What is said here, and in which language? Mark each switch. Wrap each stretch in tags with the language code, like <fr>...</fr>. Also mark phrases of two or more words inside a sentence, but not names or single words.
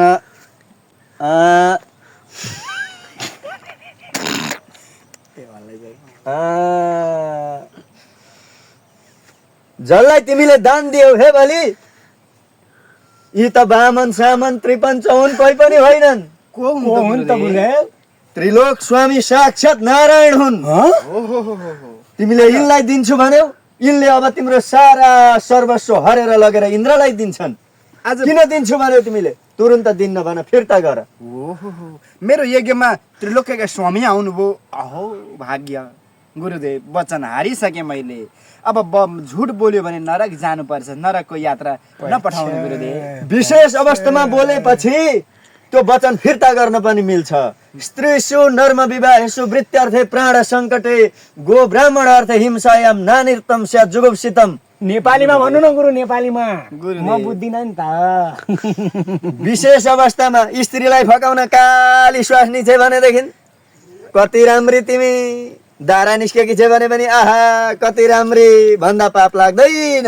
<ne>जसलाई तिमीले दान दियौ हे बलि, यी त बामन सामन त्रिपञ्च हुन्, कोही पनि होइनन्। को हुन् त गुरुदेव? त्रिलोक स्वामी साक्षात नारायण हुन्। तिमीले यिनलाई दिन्छु भन्यौ, यिनले अब तिम्रो सारा सर्वस्व हरेर लगेर इन्द्रलाई दिन्छन्। आज किन दिन्छु भन्यौ तिमीले? तुरुन्त दिन्न भन, फिर्ता गर। ओहो, मेरो यज्ञमा त्रिलोकका स्वामी आउनुभयो। अहो भाग्य गुरुदेव, वचन हारिसकेँ मैले। अब झुट बोल्यो भने नरक जानुपर्छ, नरकको यात्रा नपठाउनु गुरुदेव। विशेष अवस्थामा बोलेपछि त्यो वचन फिर्ता गर्न पनि मिल्छ।</ne> <sa>स्त्रीषु नर्म विवाहेषु वृत्त्यर्थे प्राण सङ्कटे गो ब्राह्मण अर्थ हिंसायाम नानिर्तम स्यात् जुगुप्सितम।</sa> <ne>नेपालीमा भन्नु न गुरु, नेपालीमा गुरुदेव। म बुझ्दिन नि त। विशेष अवस्थामा स्त्रीलाई फकाउन काली श्वास निछे भनेदेखि कति राम्री तिमी, दारा निस्केकी छे भने पनि आहा कति राम्री भन्दा पाप लाग्दैन।</ne>